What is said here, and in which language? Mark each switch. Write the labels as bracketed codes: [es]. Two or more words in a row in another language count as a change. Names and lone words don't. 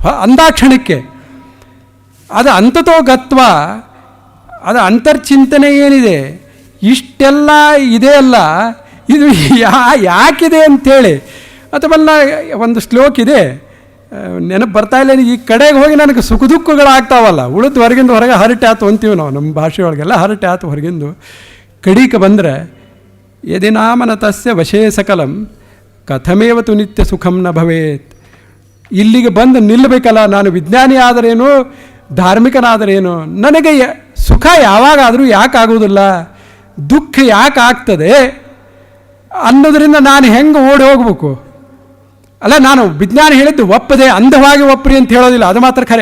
[kn] ಅಂದಾಕ್ಷಣಕ್ಕೆ ಅದು ಅಂತತೋಗತ್ವ, ಅದು ಅಂತರ್ಚಿಂತನೆ ಏನಿದೆ ಇಷ್ಟೆಲ್ಲ ಇದೆಯಲ್ಲ, ಇದು ಯಾಕಿದೆ ಅಂಥೇಳಿ. ಅಥವಾ ಒಂದು ಶ್ಲೋಕ ಇದೆ, ನೆನಪು ಬರ್ತಾ ಇಲ್ಲ ಈ ಕಡೆಗೆ ಹೋಗಿ ನನಗೆ ಸುಖ ದುಃಖಗಳಾಗ್ತಾವಲ್ಲ, ಉಳಿದು ಹೊರಗಿಂದ ಹೊರಗೆ ಹರಟೆ ಆತು ಅಂತೀವಿ ನಾವು ನಮ್ಮ ಭಾಷೆಯೊಳಗೆಲ್ಲ. ಹರಟೆ ಆತು ಹೊರಗಿಂದು ಕಡೀಕ ಬಂದರೆ [sa] ಯದಿನಾಮನ ತಸ್ಯ ವಶೇ ಸಕಲಂ ಕಥಮೇವತು ನಿತ್ಯ ಸುಖಂ ನ ಭವೇತ್. [kn] ಇಲ್ಲಿಗೆ ಬಂದು ನಿಲ್ಲಬೇಕಲ್ಲ. ನಾನು ವಿಜ್ಞಾನಿ ಆದರೇನು, ಧಾರ್ಮಿಕನಾದರೇನು, ನನಗೆ ಸುಖ ಯಾವಾಗಾದರೂ ಯಾಕಾಗುವುದಿಲ್ಲ, ದುಃಖ ಯಾಕೆ ಆಗ್ತದೆ ಅನ್ನೋದರಿಂದ ನಾನು ಹೆಂಗೆ ಓಡಿ ಹೋಗ್ಬೇಕು? ಅಲ್ಲ, ನಾನು ವಿಜ್ಞಾನ ಹೇಳಿದ್ದು ಒಪ್ಪದೆ ಅಂಧವಾಗಿ ಒಪ್ಪರಿ ಅಂತ ಹೇಳೋದಿಲ್ಲ, ಅದು ಮಾತ್ರ ಖರೆ.